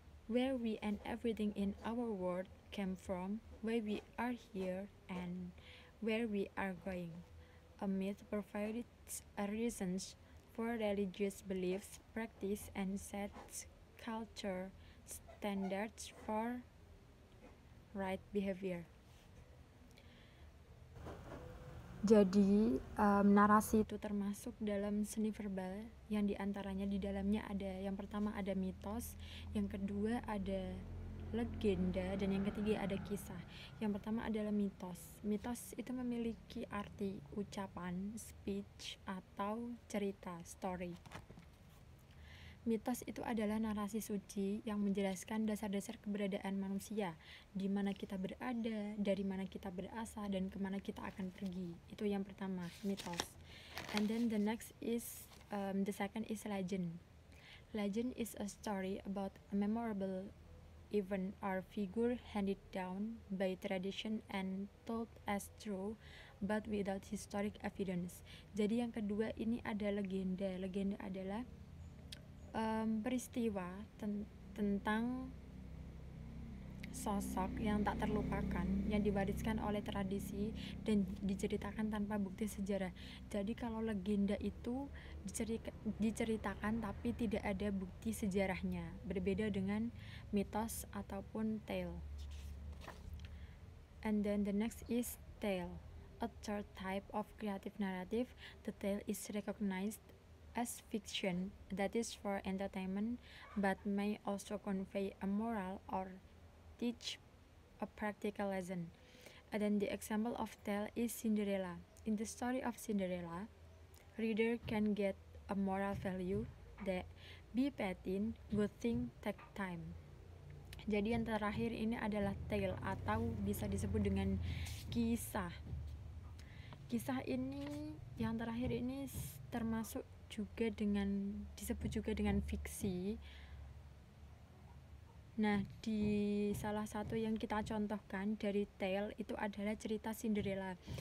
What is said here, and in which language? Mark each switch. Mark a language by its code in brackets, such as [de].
[en] Where we and everything in our world came from, why we are here, and where we are going. A myth provides a reasons for religious beliefs, practice, and sets culture standards for right behavior. [id] Jadi narasi itu termasuk dalam seni verbal yang diantaranya di dalamnya ada yang pertama ada mitos, yang kedua ada legenda, dan yang ketiga ada kisah. Yang pertama adalah mitos. Mitos itu memiliki arti ucapan, speech, atau cerita, story. Mitos itu adalah narasi suci yang menjelaskan dasar-dasar keberadaan manusia, di mana kita berada, dari mana kita berasal, dan kemana kita akan pergi. Itu yang pertama, mitos. [en] And then the next is, the second is legend. Legend is a story about a memorable event or figure handed down by tradition and told as true, but without historic evidence. [id] Jadi yang kedua ini ada legenda. Legenda adalah peristiwa tentang sosok yang tak terlupakan yang diwariskan oleh tradisi dan diceritakan tanpa bukti sejarah. Jadi kalau legenda itu diceritakan tapi tidak ada bukti sejarahnya, berbeda dengan mitos ataupun tale. [en] And then the next is tale, a third type of creative narrative. The tale is recognized as fiction that is for entertainment, but may also convey a moral or teach a practical lesson. And then the example of tale is Cinderella. In the story of Cinderella, reader can get a moral value that be patient, good thing take time. [id] Jadi yang terakhir ini adalah tale atau bisa disebut dengan kisah. Kisah ini yang terakhir ini termasuk juga disebut juga dengan fiksi. Nah, di salah satu yang kita contohkan dari tale itu adalah cerita Cinderella.